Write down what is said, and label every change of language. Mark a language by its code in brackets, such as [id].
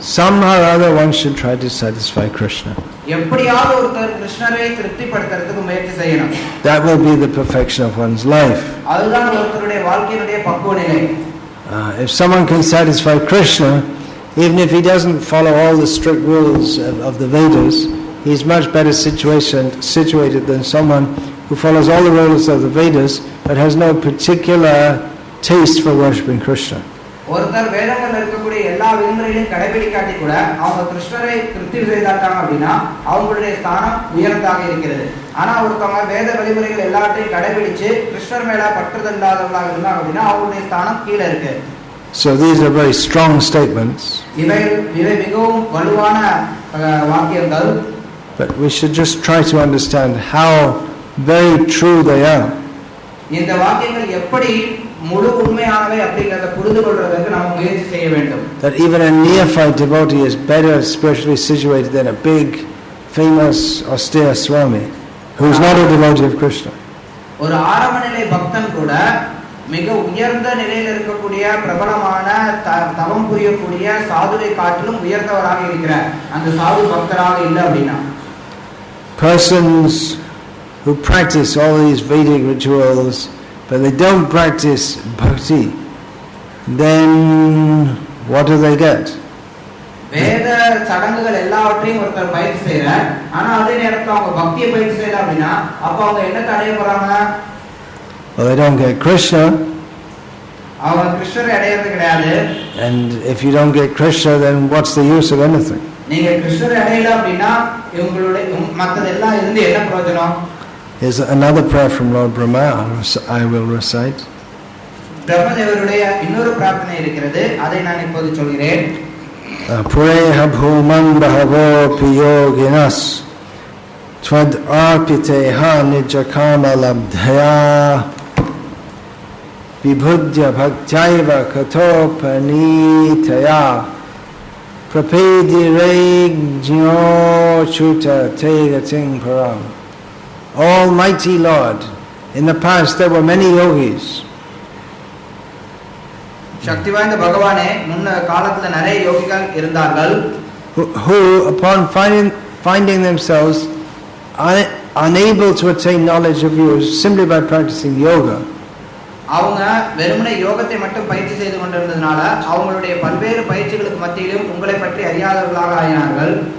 [en] Somehow or other one should try to satisfy Krishna. [ta] எப்படியாவது ஒருத்தர் கிருஷ்ணரை திருப்திப்படுத்துறதுக்கு முயற்சி செய்யணும். [en] That will be the perfection of one's life. [ta] அதுதான் ஒருத்தருடைய வாழ்க்கையினுடைய பக்குவ நிலை. [en] If someone can satisfy Krishna, even if he doesn't follow all the strict rules of the Vedas, he is much better situated than someone who follows all the rules of the Vedas but has no particular taste for worshipping Krishna. [ta] ஒருத்தர் வேதங்கள்ல இருக்கக்கூடிய எல்லா விதிமுறைகளையும் கடைபிடிக்காட்டி கூட அவங்க கிருஷ்ணரை திருப்தி செய்தாட்டாங்க அப்படின்னா அவங்களுடைய ஸ்தானம் உயர்ந்ததாக இருக்கிறது. ஆனா ஒருத்தவங்க வேத வழிமுறைகள் எல்லாத்தையும் கடைபிடிச்சு கிருஷ்ணர் மேல பற்றுதல் இல்லாதவர்களாக இருந்தாங்க அப்படின்னா அவங்களுடைய ஸ்தானம் கீழே இருக்கு. [en] So these are very strong statements. [ta] இவை மிகவும் வலுவான வாக்கியங்கள். [en] But we should just try to understand how very true they are. [ta] இந்த வாக்கியங்கள் எப்படி முழு உண்மையானவை அப்படிங்கறத புரிந்து கொள்றதுக்கு நாம முயற்சி செய்ய வேண்டும். [en] That even a neophyte devotee is better spiritually situated than a big, famous, austere Swami, who is not a devotee of Krishna. [ta] ஒரு ஆரம்ப நிலை பக்தன் கூட மிக உயர்ந்த நிலையில் இருக்கக்கூடிய பிரபலமான தவம் புரியக்கூடிய சாதுவை காட்டிலும் உயர்ந்தவராக இருக்கிறார். அந்த சாது பக்தராக இல்லை அப்படின்னா [en] persons who practice all these Vedic rituals but they don't practice bhakti, then what do they get? [ta] வேத சடங்குகள் எல்லாவற்றையும் ஒருத்தர் பயிற்சி செய்யறார். ஆனா அதே நேரத்துல அவங்க பக்தியை பயிற்சி செய்யல அப்படின்னா அப்ப அவங்க என்ன அடைய போறாங்க? [en] Well, they don't get Krishna. [ta] அவங்க கிருஷ்ணரை அடையிறது கிடையாது. [en] And if you don't get Krishna, then what's the use of anything? [ta] நீங்க கிருஷ்ணரை அடையல அப்படின்னா உங்களுடைய மத்ததெல்லாம் இருந்து என்ன பிரயோஜனம்? [en] Here's another prayer from Lord Brahma I will recite. [ta] பிரம்மதேவருடைய இன்னொரு பிரார்த்தனை இருக்கிறது, அதை நான் இப்போது சொல்கிறேன். [sa] Pureha bhuman bahavo piyoginas tvad arpiteha nijakama labdhaya vibhudya bhaktaiva katopanitaya prapedirejnyo chuta tegating param. [en] Almighty Lord, in the past there were many yogis [ta] சக்தி வாய்ந்த பகவானே முன்ன காலத்துல நிறைய யோகிகள் இருந்தார்கள் [en] who upon finding themselves unable to attain knowledge of you simply by practicing yoga, [ta] அவங்க வெறுமனே யோகத்தை மட்டும் பயிற்சி செய்து கொண்டிருந்ததனால அவங்களுடைய பல்வேறு பயிற்சிகளுக்கு மத்தியிலும் உங்களை பற்றி அறியாதவர்களாக ஆயினார்கள்.